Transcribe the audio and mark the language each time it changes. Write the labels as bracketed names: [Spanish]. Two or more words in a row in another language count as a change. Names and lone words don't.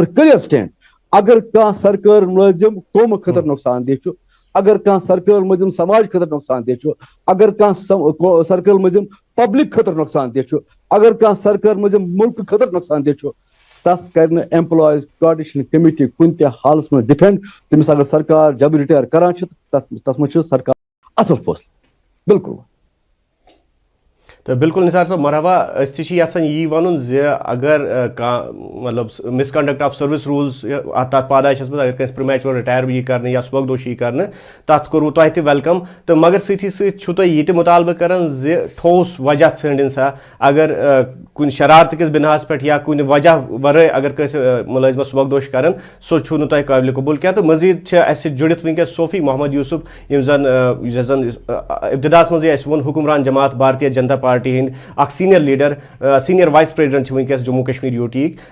[English] clear stand [Kashmiri] اگر کانٛہہ سرکٲرۍ مُلٲزِم قومہٕ خٲطرٕ نۄقصان دہ چھُ اگر کانٛہہ سرکٲرۍ مُلٲزِم سماج خٲطرٕ نۄقصان دہ چھُ اگر کانٛہہ سرکٲرۍ مُلٲزِم پبلک خٲطرٕ نۄقصان دہ چھُ اگر کانٛہہ سرکٲرۍ مُلٲزِم مُلکہٕ خٲطرٕ نۄقصان دہ چھُ تتھ کرِ نہٕ ایمپلایز کوآرڈِنیشن کمیٹی کُنہِ تہِ حالس منٛز ڈِفینڈ تٔمِس اگر سرکار جبری رِٹایر کران چھِ تتھ منٛز چھِ سرکار اصل فٲصلہٕ بالکل تو بالکل نثار صاحب مرحبا اس یژھان یی ون اگر مطلب [English] misconduct of service rules [Kashmiri] تک پادائشس مز اگر کنس [English] premature retire [Kashmiri] یہ کرنے یا سبکدوشی کرنے تک کوٚروٕ تۄہہِ تہِ ویلکم تو مگر سۭتی سۭتۍ چھُو تُہۍ یہِ تہِ مُطالبہٕ کران زِ ٹھوس وجہ ژھٲنٛڈِن سا اگر کُنہِ شرارتہٕ کِس بِناہس پٮ۪ٹھ یا کُنہِ وجہ ورٲے اگر کٲنٛسہِ مُلٲزمس سبکدوش کران سُہ چھُو نہٕ تۄہہِ قٲبلہِ قبوٗل کینٛہہ تہٕ مزیٖد چھِ اَسہِ سۭتۍ جُڑِتھ وٕنکیٚس صوفی محمد یوٗسف یُس زن ابتداس منٛزٕے اَسہِ ووٚن حکمران جماعت بھارتیہ جنتا پارٹی ہٕنٛدۍ اکھ سیٖنیر لیڈر [English] senior vice president [Kashmiri] چھِ وٕنکیٚس جموں کشمیر یوٗ ٹی یِکۍ